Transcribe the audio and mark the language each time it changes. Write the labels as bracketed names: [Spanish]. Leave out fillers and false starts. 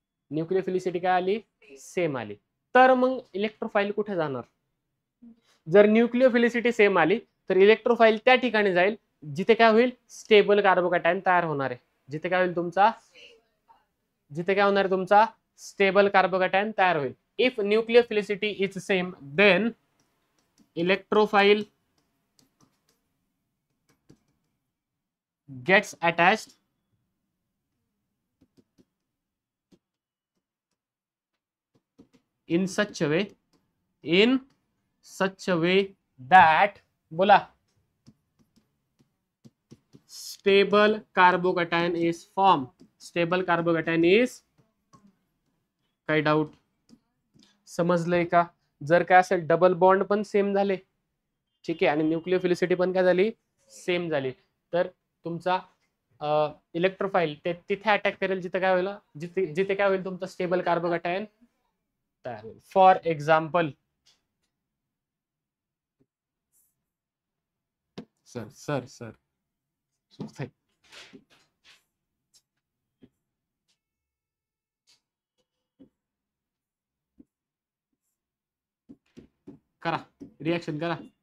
[Marathi] Nucleophilicity काय आली? Same आली. तर मग इलेक्ट्रोफाईल कुठे जाणार? जर न्यूक्लियोफिलिसिटी सेम आली तर इलेक्ट्रोफाईल त्या ठिकाणी जाईल जिथे काय होईल? स्टेबल कार्बोकॅटायन तयार होणार आहे. जिथे काय होईल तुमचा? जिथे काय होणार आहे तुमचा? स्टेबल कार्बोकॅटायन तयार होईल. [English] if nucleophilicity is same then electrophile gets attached in such a way that, [Marathi] बोला, [English] stable carbocation is formed. Stable carbocation is, [Marathi] काही डाऊट? समजलंय का? जर काय असेल डबल बॉन्ड पण सेम झाले, ठीक आहे, आणि न्यूक्लियोफिलिसिटी पण काय झाली? सेम झाली, तर तुमचा इलेक्ट्रोफाईल तिथे अटॅक करेल जिथे काय होईल? जिथे काय होईल तुमचा स्टेबल कार्बोकॅटायन तयार होईल. फॉर एक्झाम्पल, सर करा, रिएक्शन करा.